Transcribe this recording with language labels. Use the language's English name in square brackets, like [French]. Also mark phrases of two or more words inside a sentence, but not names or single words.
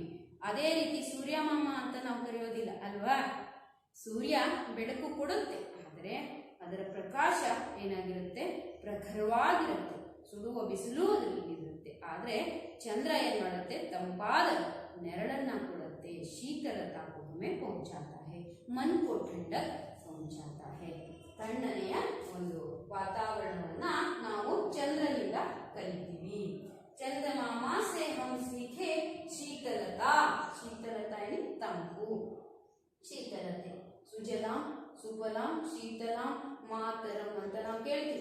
[Kannada] ಅದೇ ರೀತಿ ಸೂರ್ಯಮಾಮ ಅಂತ ನಾವು ಕರೆಯೋದಿಲ್ಲ ಅಲ್ವಾ. ಸೂರ್ಯ ಬೆಳಕು ಕೊಡುತ್ತೆ, ಆದರೆ ಅದರ ಪ್ರಕಾಶ ಏನಾಗಿರುತ್ತೆ? ಪ್ರಖರವಾಗಿರುತ್ತೆ. ಸುಡುವ ಬಿಸಿಲು ಅದರಲ್ಲಿ ಇರುತ್ತೆ. ಆದ್ರೆ ಚಂದ್ರ ಏನ್ ಮಾಡುತ್ತೆ? ತಂಪಾದ ನೆರಳನ್ನ ಕೊಡುತ್ತೆ. [Hindi] ಶೀತಲತಾ को हमें पहुंचाता है, मन को ठंडक पहुंचाता है. [Kannada] ತಣ್ಣನೆಯ ಒಂದು ವಾತಾವರಣವನ್ನ ನಾವು ಚಂದ್ರನಿಂದ ಕಲಿತೀವಿ. [Hindi] चंदामामा से हम सीखे शीतलता. [Kannada] ಶೀತಲತಾ ಏನು? ತಂಪು, ಶೀತಲತೆ. [Sanskrit] सुजलां सुफलां शीतलां मातरम् [Kannada] ಅಂತ ನಾವು ಕೇಳ್ತೀವಿ.